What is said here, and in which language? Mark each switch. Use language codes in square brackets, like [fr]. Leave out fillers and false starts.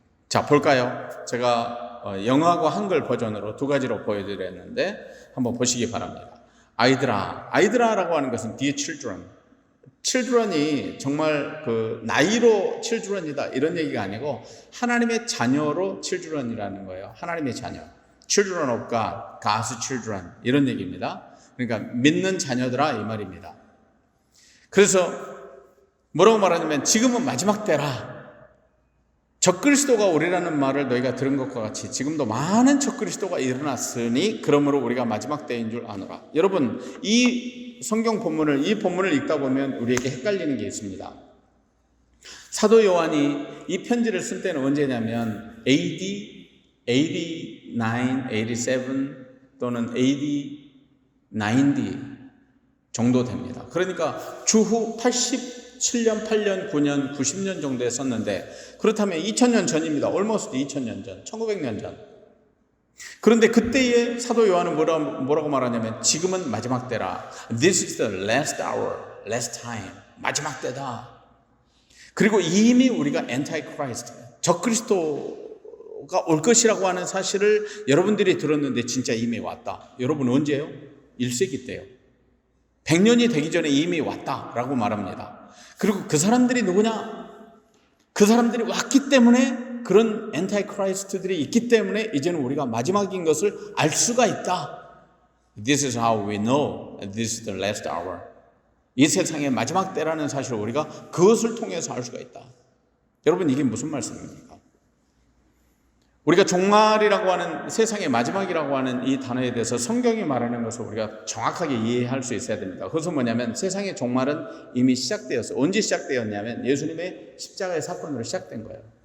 [ko] 자, 볼까요? 제가 영어하고 한글 버전으로 두 가지로 보여드렸는데 한번 보시기 바랍니다. 아이들아라고 하는 것은 [en] dear children. [ko] children이 정말 그 나이로 children이다 이런 얘기가 아니고 하나님의 자녀로 children이라는 거예요. 하나님의 자녀. [en] children of God, God's children [ko] 이런 얘기입니다. 그러니까 믿는 자녀들아 이 말입니다. 그래서 뭐라고 말하냐면 지금은 마지막 때라. 적그리스도가 오리라는 말을 너희가 들은 것과 같이 지금도 많은 적그리스도가 일어났으니 그러므로 우리가 마지막 때인 줄 아노라. 여러분, 이 성경 본문을, 이 본문을 읽다 보면 우리에게 헷갈리는 게 있습니다. 사도 요한이 이 편지를 쓴 때는 언제냐면 AD 89, 87 또는 AD 90 정도 됩니다. 그러니까 주후 87년, 8년, 9년, 90년 정도에 썼는데, 그렇다면 2000년 전입니다. almost 2000년 전, 1900년 전. 그런데 그때의 사도 요한은 뭐라고 말하냐면 지금은 마지막 때라. [en] This is the last hour, last time. [ko] 마지막 때다. 그리고 이미 우리가 antichrist, 적그리스도가 올 것이라고 하는 사실을 여러분들이 들었는데 진짜 이미 왔다. 여러분 언제요? 1세기 때요. 100년이 되기 전에 이미 왔다라고 말합니다. 그리고 그 사람들이 누구냐? 그 사람들이 왔기 때문에, 그런 엔타이크라이스트들이 있기 때문에 이제는 우리가 마지막인 것을 알 수가 있다. [en] This is how we know this is the last hour. [ko] 이 세상의 마지막 때라는 사실을 우리가 그것을 통해서 알 수가 있다. 여러분, 이게 무슨 말씀입니까? 우리가 종말이라고 하는, 세상의 마지막이라고 하는 이 단어에 대해서 성경이 말하는 것을 우리가 정확하게 이해할 수 있어야 됩니다. 그것은 뭐냐면 세상의 종말은 이미 시작되었어요. 언제 시작되었냐면 예수님의 십자가의 사건으로 시작된 거예요.